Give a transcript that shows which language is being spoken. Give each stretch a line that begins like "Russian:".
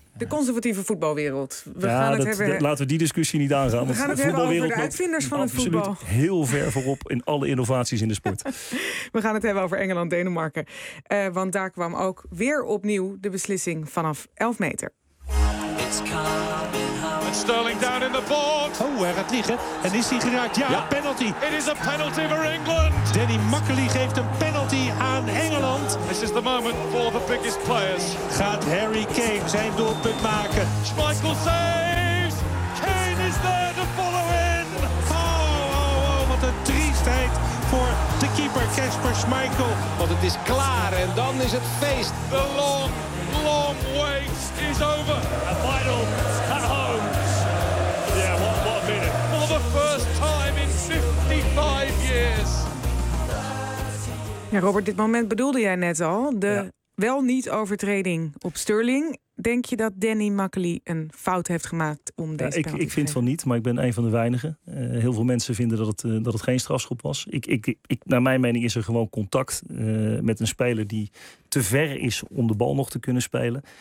Dutch: De conservatieve voetbalwereld. Laten we die discussie niet aangaan. We gaan het hebben over de uitvinders van het voetbal. Heel ver voorop in alle innovaties in de sport. We gaan het hebben over Engeland-Denemarken. Want daar kwam ook weer opnieuw de beslissing vanaf 11 meter.
English: And Sterling down in the board.
Dutch: Oh, hij gaat liggen. En is hij geraakt? Ja, ja, penalty.
English: It is a penalty for England.
Dutch: Danny Makkely geeft een penalty aan Engeland.
English: This is the moment for the biggest players.
Dutch: Gaat Harry Kane zijn doelpunt maken?
English: Schmeichel saves. Kane is there to follow in.
Dutch: Oh, oh, oh, wat een triestheid voor de keeper Kasper Schmeichel. Want het is klaar en dan is het feest.
English: The long, long wait is over. A final at home. Yeah, what a minute. For the first time in 55 years.
Dutch: Ja, Robert, dit moment bedoelde jij net al. De wel niet overtreding op Sterling. Denk je dat Danny Makkely een fout heeft gemaakt om deze penalty te geven? Ik vind van niet, maar ik ben een van de weinigen. Heel veel mensen vinden dat het geen strafschop was. Naar mijn mening is er gewoon contact met een speler die te ver is om de bal nog te kunnen spelen.